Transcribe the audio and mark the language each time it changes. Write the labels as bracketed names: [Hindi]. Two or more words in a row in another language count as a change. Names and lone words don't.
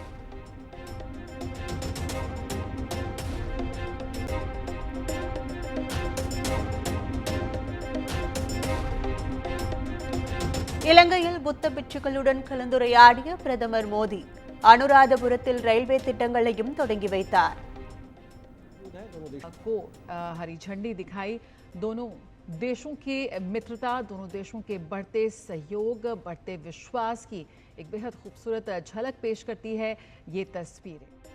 [Tamil] இலங்கையில் புத்த பிட்சுகளுடன் கலந்துரையாடிய பிரதமர் மோடி அனுராதபுரத்தில் ரயில்வே திட்டங்களையும் தொடங்கி வைத்தார். [Hindi] को हरी झंडी दिखाई। दोनों देशों की मित्रता, दोनों देशों के बढ़ते सहयोग, बढ़ते विश्वास की एक बेहद खूबसूरत झलक पेश करती है ये तस्वीरें।